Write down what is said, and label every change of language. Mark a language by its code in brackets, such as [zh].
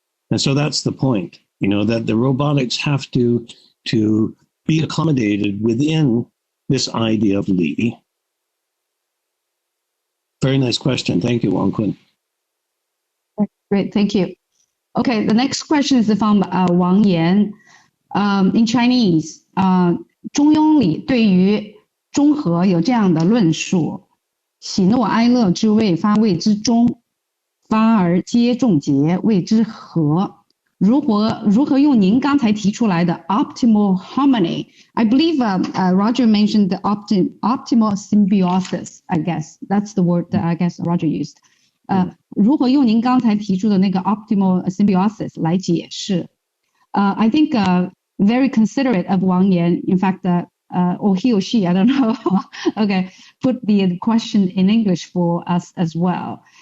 [en] And so that's the point, that the robotics have to be accommodated within this idea of Li. Very nice question. Thank you, Wang Kun. Great, thank you. Okay, the next question is from Wang Yan. In Chinese, [zh] 中庸里对于中和有这样的论述：喜怒哀乐之谓发谓之中，发而皆众结谓之和。如何用您刚才提出来的 [en] optimal harmony? I believe Roger mentioned the optimal symbiosis. I guess that's the word that I guess Roger used. [zh] 如何用您刚才提出的那个 [en] optimal symbiosis [zh] 来解释 [en] I think very considerate of Wang Yan, in fact, or he or she, I don't know, okay, put the question in English for us as well.